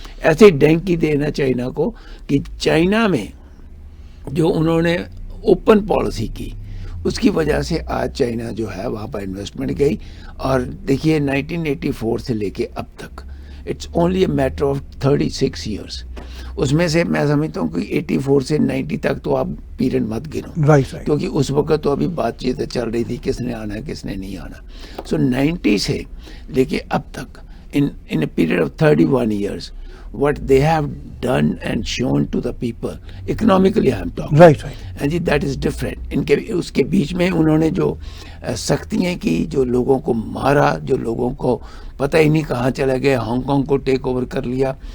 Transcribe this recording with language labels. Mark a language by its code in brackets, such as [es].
[ur] ایسے ہی ڈینگ کی دین ہے چائنا کو, کہ چائنا میں جو انہوں نے اوپن پالیسی کی, اس کی وجہ سے آج چائنا جو ہے وہاں پر انویسٹمنٹ گئی. اور دیکھیے 1984 سے لے کے اب تک [en] It's only a matter of 36 years. [ur] اس میں سے میں سمجھتا ہوں کہ 84 سے 90 تک تو آپ پیریڈ مت گنو, [en] right, [ur] کیونکہ اس وقت تو ابھی بات چیت چل رہی تھی کس نے آنا ہے کس نے نہیں آنا. [en] so 90 [ur] سے لے کے اب تک [en] In a period of 31 years what they have done and shown to the people economically I am talking, right, and that is different. [ur] ان کے اس کے بیچ میں انہوں نے جو سختیاں کی, جو لوگوں کو مارا, جو لوگوں کو پتہ ہی نہیں کہاں چلے گئے, ہانگ کانگ کو ٹیک اوور کر لیا.